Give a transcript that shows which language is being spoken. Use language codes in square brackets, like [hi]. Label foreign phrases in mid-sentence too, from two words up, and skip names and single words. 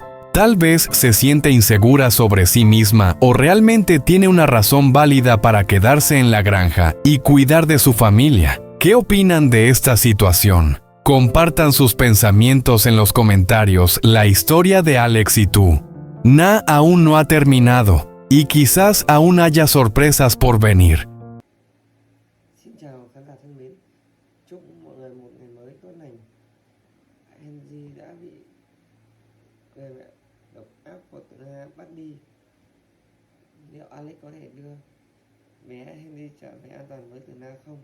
[es] Tal vez se siente insegura sobre sí misma o realmente tiene una razón válida para quedarse en la granja y cuidar de su familia. ¿Qué opinan de esta situación? Compartan sus pensamientos en los comentarios. La historia de Alex y tú. Na aún no ha terminado y quizás aún haya sorpresas por venir. [vi] Xin chào khán giả thân mến, chúc mọi người một ngày mới tốt lành. Henry đã bị người mẹ độc ác của Tuna bắt đi. Liệu Alex có thể đưa bé Henry trở về an toàn với Tuna không?